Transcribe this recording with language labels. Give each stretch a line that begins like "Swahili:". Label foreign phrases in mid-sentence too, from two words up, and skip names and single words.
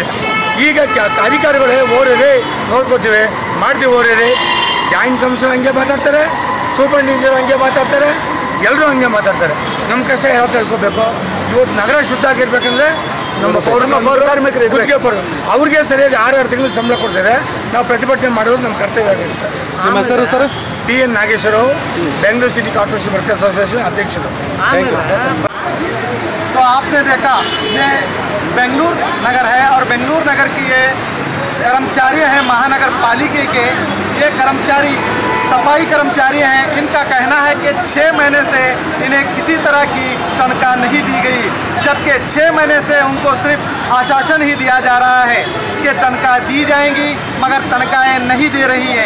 Kannada: ಈಗ ಅಧಿಕಾರಿಗಳೇ ಓರೇರಿ ನೋಡ್ಕೊತೀವಿ ಮಾಡ್ತೀವಿ, ಓರೇರಿ
English: joint commissioner
Kannada: ಹಂಗೆ ಮಾತಾಡ್ತಾರೆ, ಸೂಪರಿಂಟೆಂಡೆಂಟ್ ಹಂಗೆ ಮಾತಾಡ್ತಾರೆ, ಎಲ್ಲರೂ ಹಂಗೆ ಮಾತಾಡ್ತಾರೆ. ನಮ್ಮ ಕಷ್ಟ ಯಾವ ತಿಳ್ಕೊಬೇಕು. ಇವತ್ತು ನಗರ ಶುದ್ಧ ಆಗಿರ್ಬೇಕಂದ್ರೆ ನಮ್ಮ ಕಾರ್ಮಿಕರು ಅವ್ರಿಗೆ ಸರಿಯಾಗಿ 6 ತಿಂಗಳು ಸಂಬಳ ಕೊಡ್ತಾರೆ. ನಾವು ಪ್ರತಿಭಟನೆ ಮಾಡೋದು ನಮ್ಮ ಕರ್ತವ್ಯ ಆಗಿರುತ್ತೆ. ನಿಮ್ಮ ಹೆಸರು ಸರ್? PN ನಾಗೇಶ್ವರು, ಬೆಂಗಳೂರು ಸಿಟಿ ಕಾರ್ಪೊರೇशन वर्कर्स एसोसिएशन अध्यक्षರು.
Hindi: तो आपने देखा ये बेंगलुरु नगर है और बेंगलुरु नगर की ये कर्मचारी हैं महानगर पालिका के। ये कर्मचारी सफाई कर्मचारी हैं। इनका कहना है कि 6 महीने से इन्हें किसी तरह की तनख्वाह नहीं दी गई, जबकि 6 महीने से उनको सिर्फ आश्वासन ही दिया जा रहा है कि तनख्वाह दी जाएंगी, मगर तनख्वाहें नहीं दे रही हैं।